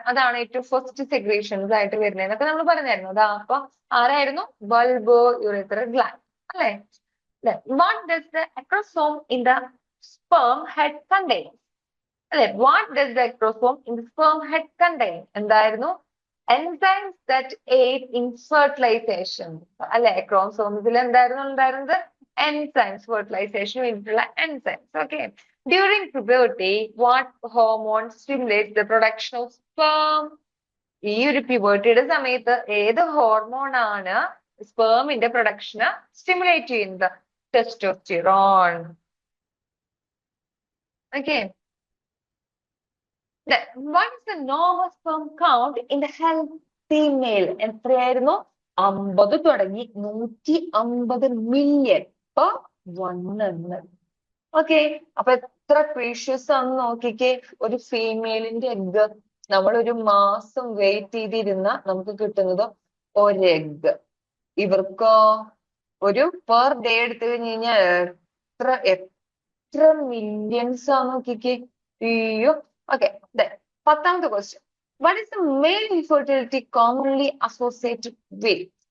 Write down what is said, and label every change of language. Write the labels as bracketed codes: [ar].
[ml] അതാണ് ഏറ്റവും first secretions ആയിട്ട് വരുന്നത് എന്നൊക്കെ നമ്മൾ പറഞ്ഞായിരുന്നു. അതാ അപ്പൊ ആരായിരുന്നു? ബൾബ് യൂറിത്ര ഗ്ലാൻഡ് അല്ലെ? [en] What does the acrosome in the sperm head contain? [ml] അല്ലെ, [en] what does the acrosome in the sperm head contain? [ml] എന്തായിരുന്നു? [en] enzymes that aid in fertilization [ml] അല്ലെ? acrosomes എന്തായിരുന്നു ഉണ്ടായിരുന്നത്? [en] enzymes, fertilization [ml] വേണ്ടിയിട്ടുള്ള [en] enzymes. Okay, during puberty what hormone stimulates the production of sperm? [ml] ഈ ഒരു pubertyയുടെ സമയത്ത് ഏത് ഹോർമോൺ ആണ് സ്പേമിന്റെ പ്രൊഡക്ഷന് സ്റ്റിമുലേറ്റ് ചെയ്യുന്നത്? Testosterone. [en] Okay. What is the normal sperm count in the healthy male? [ml] എത്രയായിരുന്നു? 50 തുടങ്ങി 150 മില്യൺ per 1 ml. ഓക്കെ, അപ്പൊ എത്ര പ്രീഷ്യസ് ആണെന്ന് നോക്കിക്കേ. ഒരു ഫീമെയിലിന്റെ എഗ് നമ്മൾ ഒരു മാസം വെയിറ്റ് ചെയ്തിരുന്ന നമുക്ക് കിട്ടുന്നത് ഒരു എഗ്. ഇവർക്കോ ഒരു പെർ ഡേ എടുത്തു കഴിഞ്ഞ് കഴിഞ്ഞാൽ എത്ര മില്യൺസ് ആ നോക്കിക്കേ. അയ്യോ. [en] Okay, then 10th question. What is the male infertility commonly associated with?